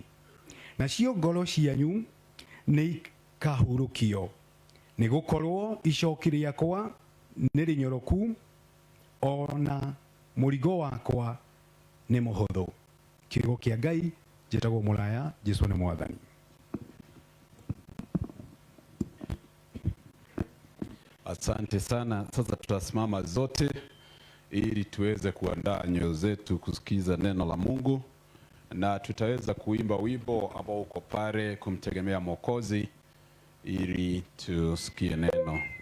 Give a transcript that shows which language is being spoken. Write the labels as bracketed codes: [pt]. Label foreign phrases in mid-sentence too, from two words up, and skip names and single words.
[ki] Nacio ngoro cianyu nĩ ikahurũkio, nĩ gũkorwo icoki rĩakwa nĩ rĩnyoroku, ona mũrigo wakwa nĩ mũhũthũ. Kiugo kĩa Ngai. Njĩtagwo Mũraya, Jesũ nĩ Mwathani. [sw] Asante sana. Sasa tutasimama zote ili tuweze kuandaa nyoyo zetu kusikiza neno la Mungu, na tutaweza kuimba wimbo ambao uko pale, kumtegemea Mwokozi, ili tusikie neno.